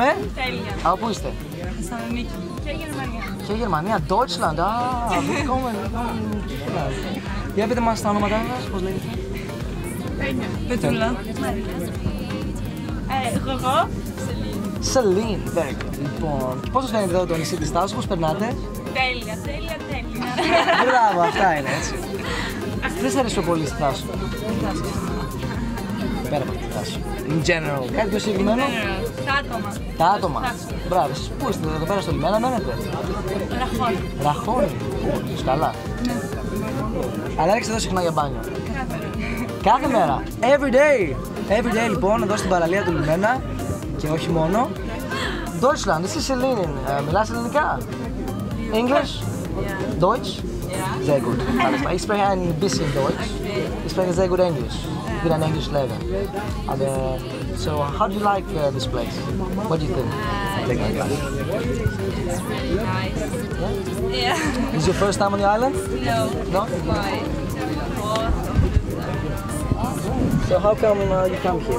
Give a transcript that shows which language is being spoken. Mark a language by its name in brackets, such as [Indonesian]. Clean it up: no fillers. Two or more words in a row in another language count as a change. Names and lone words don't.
[Greek] Τέλεια. Από πού είστε? Θεσσαλονίκη. Και Γερμανία. Και Γερμανία, [German] Deutschland. Willkommen. [Greek] Για πείτε μας τα ονόματά σας, πώς λέγεται? Πετούλα. Εγώ. Σελήν, [English] very good. [Greek] Λοιπόν, πώς σας φαίνεται εδώ το νησί της Στάσου, πώς περνάτε? Τέλεια. Μπράβο, αυτά είναι έτσι. Τι σας αρέσει πιο πολύ στη Στάσου? Πέρα από τη Στάσου. [English] In general, [Greek] κάτι πιο συγκεκριμένο? Τα άτομα. Τα άτομα. Μπράβο, εσείς πού είστε εδώ πέρα στο λιμένα, μένετε? Ραχώνη. Ραχώνη. Καλά. Αλλά έρχεστε εδώ συχνά για μπάνιο? Κάθε μέρα. [English] Every day. Every day [Greek] λοιπόν εδώ στην παραλία του λιμένα και όχι μόνο. Deutschland, εσύ είσαι Ελλήνιν. Μιλάς ελληνικά? [German] English? Deutsch? Sehr gut. Alles klar. Ich spreche ein bisschen Deutsch. Ich spreche sehr gut Englisch. Ich bin ein Englischlehrer. [English] So, how do you like this place? What do you think? It's really nice. Yeah. Is this your first time on the island? No. No? Why? So how come you come here?